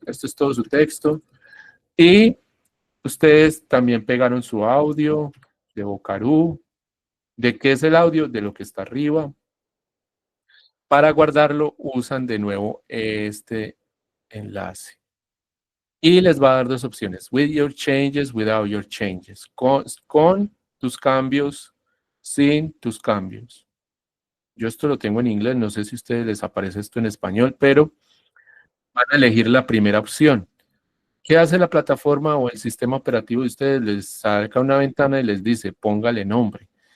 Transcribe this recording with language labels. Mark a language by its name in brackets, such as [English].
[Spanish] Esto es todo su texto. Y ustedes también pegaron su audio de Vocaroo. ¿De qué es el audio? De lo que está arriba. Para guardarlo, usan de nuevo este enlace. Y les va a dar dos opciones. [English] With your changes, without your changes. [Spanish] Con tus cambios, sin tus cambios. Yo esto lo tengo en inglés, no sé si a ustedes les aparece esto en español, pero van a elegir la primera opción. ¿Qué hace la plataforma o el sistema operativo de ustedes? Les saca una ventana y les dice, póngale nombre.